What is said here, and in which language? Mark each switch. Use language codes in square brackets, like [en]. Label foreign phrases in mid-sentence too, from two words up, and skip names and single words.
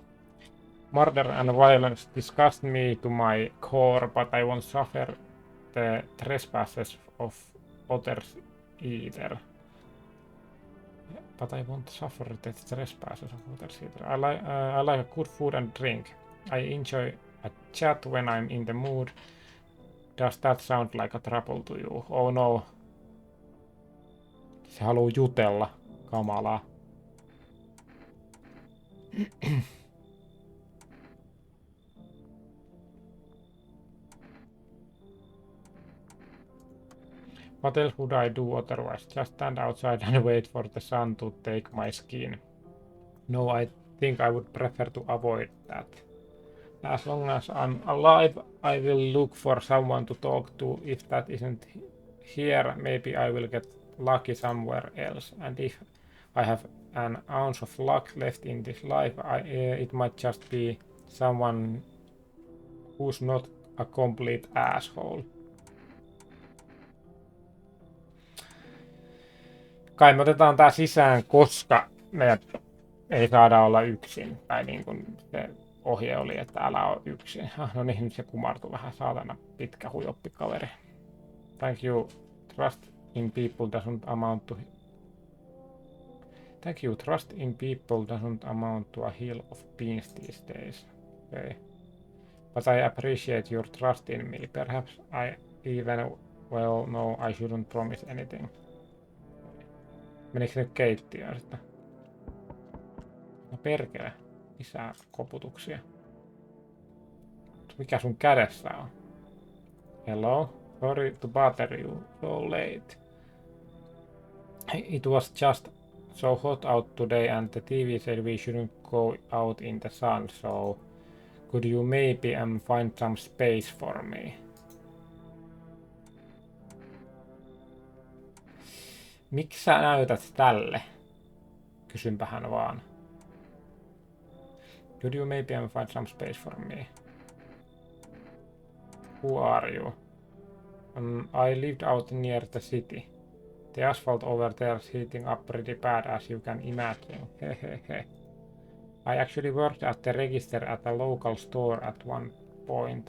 [en] Murder and violence disgust me to my core, but I won't suffer the trespasses of others either. But I won't suffer the trespasses of others either. I like good food and drink. I enjoy a chat when I'm in the mood. Does that sound like a trouble to you? Oh no. [fi] Se haluu jutella. Kamalaa. [en] What else would I do otherwise? Just stand outside and wait for the sun to take my skin. No, I think I would prefer to avoid that. As long as I'm alive, I will look for someone to talk to. If that isn't here, maybe I will get lucky somewhere else, and if I have an ounce of luck left in this life, it might just be someone who's not a complete asshole. [fi] Kai me otetaan tää sisään, koska me ei saada olla yksin. Tai niin kuin se ohje oli, että älä ole yksin. No niin, nyt se kumartui vähän, saatana pitkä huijoppikaveri. [en] Thank you. Trust in people doesn't amount to... Thank you. Trust in people doesn't amount to a hill of beans these days. Okay. But I appreciate your trust in me. Perhaps I even well know I shouldn't promise anything. [fi] Menikö se nyt keittiöön sitten? No perkele. Lisää koputuksia. Mikä sun kädessä on? [en] Hello? Sorry to bother you so late. It was just so hot out today and the TV said we shouldn't go out in the sun, so could you maybe find some space for me? [fi] Miksi sä näytät tälle? Kysynpähän vaan. [en] Could you maybe find some space for me? Who are you? I lived out near the city. The asphalt over there's heating up pretty bad as you can imagine. Hehehe. I actually worked at the register at a local store at one point.